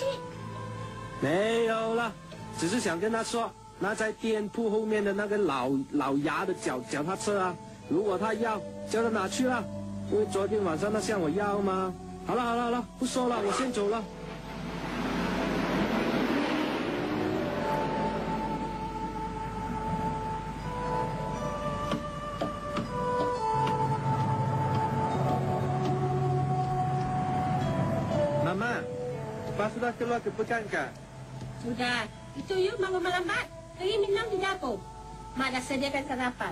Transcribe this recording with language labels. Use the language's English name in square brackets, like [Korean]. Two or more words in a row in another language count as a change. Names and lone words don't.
[Chinese] 没有了，只是想跟他说，那在店铺后面的那个老牙的脚踏车啊，如果他要，叫他拿去了，因为昨天晚上他向我要嘛。好了，不说了，我先走了。 [Malay] Mama, Pak sudah keluar ke pekan kah? Sudah. Itu you bangun melambat. Pergi minum di dapur. Mak dah sediakan sarapan.